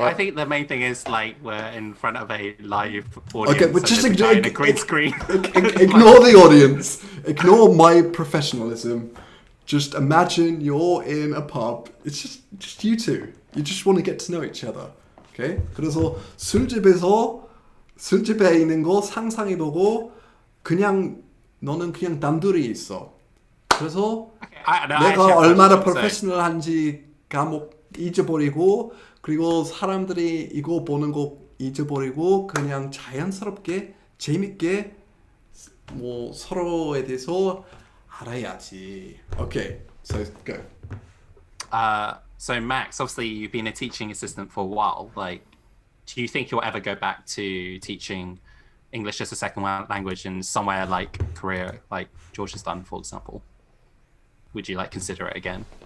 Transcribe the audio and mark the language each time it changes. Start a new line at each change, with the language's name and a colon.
English: I think the main thing is like we're in front of a live audience. Okay, but just ignore a green screen. Ignore the audience. Ignore my professionalism. Just imagine you're in a pub. It's just you two. You just want to get to know each other. Okay?
Korean: 그래서 술집에 있는 거 상상해보고 너는 그냥 단둘이 있어. 그래서 내가 얼마나 프로페셔널한지 까먹 잊어버리고 그리고 사람들이 이거 보는 거 잊어버리고 그냥 자연스럽게 재밌게 뭐 서로에 대해서 알아야지.
English: Okay, so go. So Max, obviously you've been a teaching assistant for a while. Like, do you think you'll ever go back to teaching English as a second language in somewhere like Korea, like George has done, for example? Would you like consider it again?